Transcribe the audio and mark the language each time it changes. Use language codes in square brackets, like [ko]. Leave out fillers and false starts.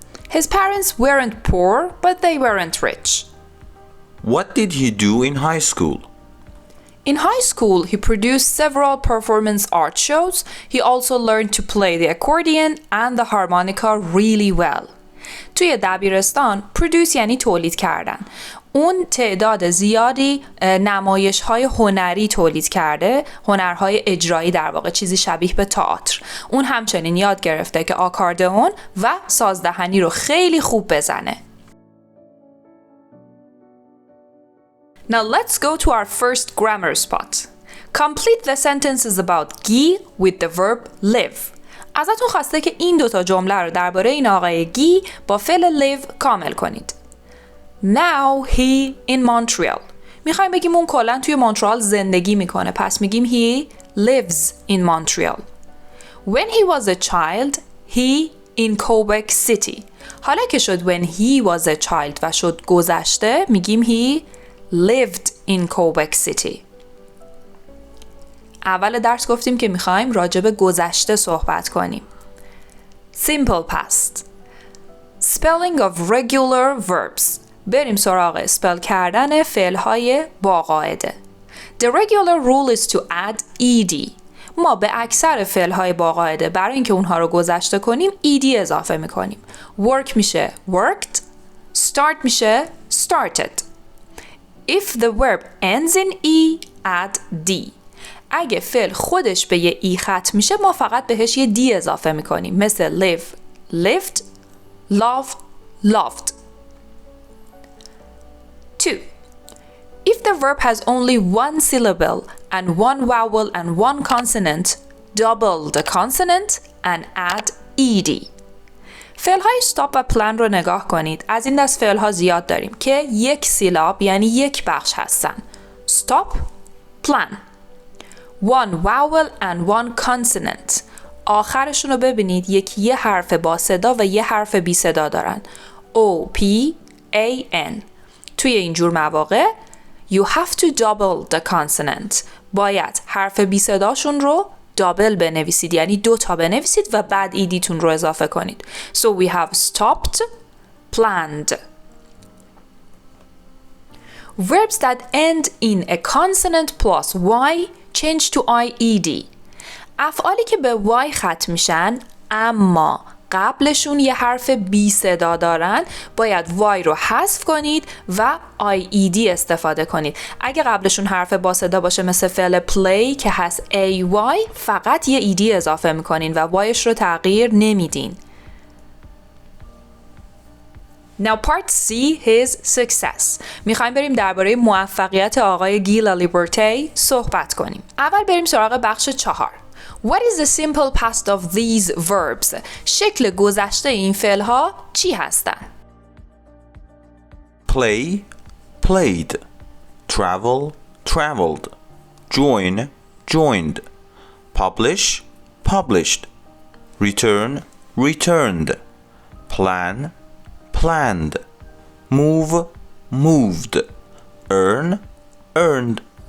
[en] His parents weren't poor, but they weren't rich. What did he do in high school? In high school, he produced several performance art shows. He also learned to play the accordion and the harmonica really well. [fa] توی دبیرستان پرودوس یعنی تولید کردن. اون تعداد زیادی نمایش‌های هنری تولید کرده، هنرهای اجرایی در واقع، چیزی شبیه به تئاتر. اون همچنین یاد گرفته که آکاردئون و سازدهنی رو خیلی خوب بزنه. [en] Now let's go to our first grammar spot. Complete the sentences about Guy with the verb live. [fa] ازتون خواسته که این 2 جمله رو درباره این آقای گی با فعل live کامل کنید. [en] Now he in Montreal. [fa] میخوایم بگیم اون کلاً توی مونترال زندگی میکنه. پس میگیم [en] he lives in Montreal. When he was a child, he in Quebec City. [fa] حالا که شد [en] when he was a child [fa] و شد گذشته، میگیم [en] he lived in Quebec City. [fa] اول درس گفتیم که میخوایم راجع به گذشته صحبت کنیم. [en] Simple past. Spelling of regular verbs. [fa] بریم سراغ اسپل کردن فعل‌های با قاعده. [en] The regular rule is to add ed. [fa] ما به اکثر فعل‌های با قاعده برای اینکه اونها رو گذشته کنیم ed اضافه میکنیم. [en] Work [fa] میشه [en] worked. Start میشه started. If the verb ends in e, add d. [fa] اگه فعل خودش به یه ای ختم میشه ما فقط بهش یه دی اضافه میکنیم، مثل [en] live lived, love loved. 2. If the verb has only 1 syllable and 1 vowel and 1 consonant, double the consonant and add ed. [fa] فعل‌های stop و plan رو نگاه کنید. از این دست فعل‌ها زیاد داریم که 1 سیلاب یعنی 1 بخش هستن. [en] Stop, plan. 1 vowel and 1 consonant. [fa] آخرشون رو ببینید، یکی یه حرف با صدا و یه حرف بی صدا دارن. [en] O, P, A, N. [fa] توی اینجور مواقع [en] you have to double the consonant. [fa] باید حرف بی صداشون رو دابل بنویسید، یعنی 2 تا بنویسید و بعد ایدیتون رو اضافه کنید. [en] So we have stopped, planned. Verbs that end in a consonant plus y change to ied. [fa] افعالی که به y ختم میشن اما قبلشون یه حرف بی صدا دارن باید y رو حذف کنید و ied استفاده کنید. اگه قبلشون حرف با صدا باشه مثل فعل play که هست ay فقط یه ed اضافه میکنین و yش رو تغییر نمیدین. [en] Now part C, his success. [fa] میخوایم بریم درباره موفقیت آقای گی لالیبرته صحبت کنیم. اول بریم سراغ بخش 4. [en] What is the simple past of these verbs? [fa] شکل گذشته این فعل‌ها چی هستن؟ [en] Play, played. travel, traveled, join, joined, publish, published, return, returned, plan, planned, move, moved, earn, earned.